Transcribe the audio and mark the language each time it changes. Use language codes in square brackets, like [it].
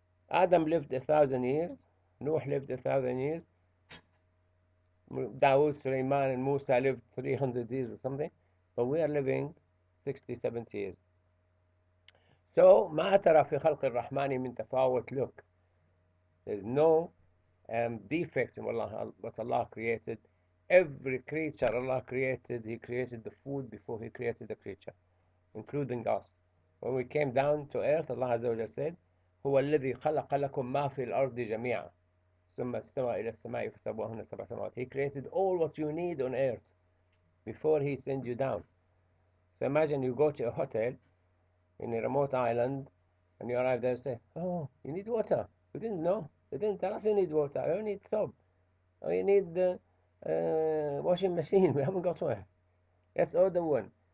[en] Adam lived 1,000 years, Noah lived 1,000 years, Dawood, Sulaiman, and Musa lived 300 years or something, but we are living 60, 70 years. So [ar] ما ترى في خلق الرحمن من تفاوت. [en] Look, There's no defects in what Allah created. Every creature Allah created, He created the food before He created the creature, including us. When we came down to earth, Allah Azza wa Jalla said, [ar] هو الذي خلق لكم ما في الأرض جميعا ثم استوى إلى السماء فسواهن سبع سماوات. [en] He created all what you need on earth before He sent you down. So imagine you go to a hotel in a remote island and you arrive there and say, oh, you need water. We didn't know. They didn't tell us you need water. You need soap. Oh, you need the washing machine. We haven't got one. Let's order one.